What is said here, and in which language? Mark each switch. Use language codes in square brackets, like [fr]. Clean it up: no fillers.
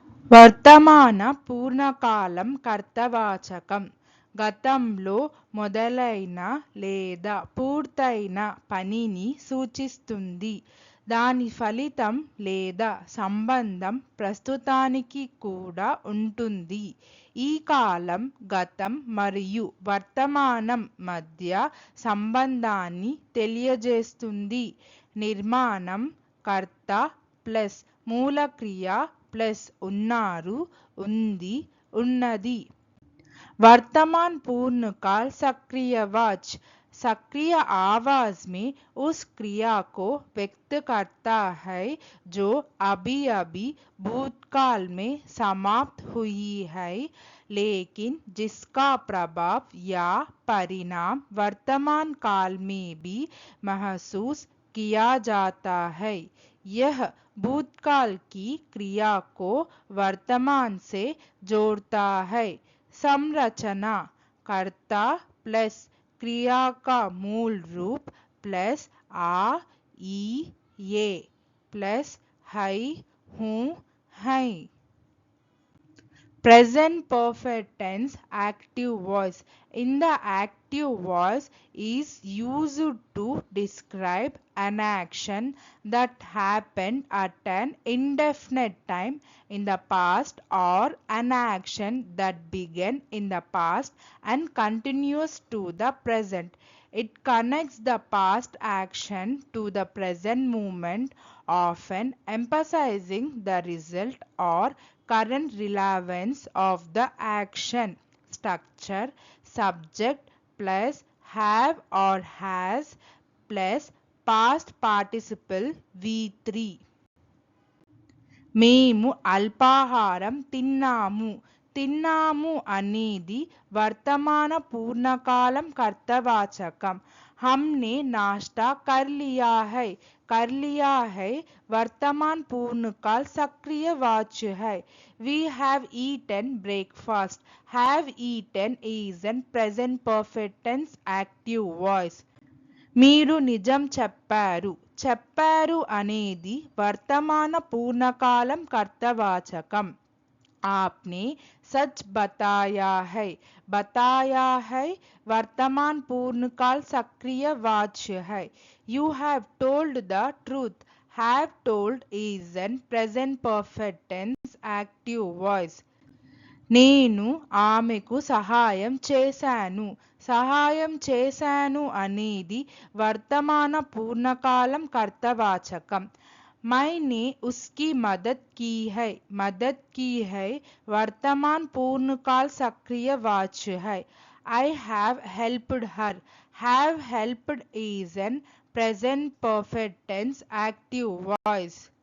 [te] వర్తమాన పూర్ణకాలం కర్తవాచకం గతంలో మొదలైన లేదా పూర్తయిన పనిని సూచిస్తుంది. దాని ఫలితం లేదా సంబంధం ప్రస్తుతానికి కూడా ఉంటుంది. ఈ కాలం గతం మరియు వర్తమానం మధ్య సంబంధాన్ని తెలియజేస్తుంది. నిర్మాణం కర్త ప్లస్ మూలక్రియ प्लस उन्नारू उन्दी उन्नदी। [hi] वर्तमान पूर्णकाल सक्रियवाच सक्रिय आवाज में उस क्रिया को व्यक्त करता है जो अभी अभी भूतकाल में समाप्त हुई है लेकिन जिसका प्रभाव या परिणाम वर्तमान काल में भी महसूस किया जाता है। यह भूतकाल की क्रिया को वर्तमान से जोड़ता है। संरचना कर्ता प्लस क्रिया का मूल रूप प्लस आ ई ये प्लस है हूँ है। [en] Present perfect tense active voice. In the active voice is used to describe an action that happened at an indefinite time in the past or an action that began in the past and continues to the present. It connects the past action to the present moment, often emphasizing the result or current relevance of the action. Structure subject plus have or has plus past participle V3. [te] మేము అల్పాహారం తిన్నాము. తిన్నాము అనేది వర్తమాన పూర్ణకాలం కర్తవాచకం. [hi] हमने नाश्ता कर लिया है। कर लिया है वर्तमान पूर्णकाल सक्रिय वाच्य है। [en] We have eaten breakfast. Have eaten is an present perfect tense active voice. [te] మీరు నిజం చెప్పారు. చెప్పారు అనేది వర్తమాన పూర్ణకాలం కర్తవాచకం. [hi] आपने सच बताया है। बताया है वर्तमान पूर्णकाल सक्रिय वाच्य है। [en] You have told the truth. Have told is an present perfect tense active voice. [te] నేను ఆమెకు సహాయం చేశాను. సహాయం చేశాను అనేది వర్తమాన పూర్ణకాలం కర్తవాచకం. [hi] मैंने उसकी मदद की है। मदद की है वर्तमान पूर्णकाल सक्रिय वाच्य है। [en] I have helped her. Have helped is an present perfect tense active voice.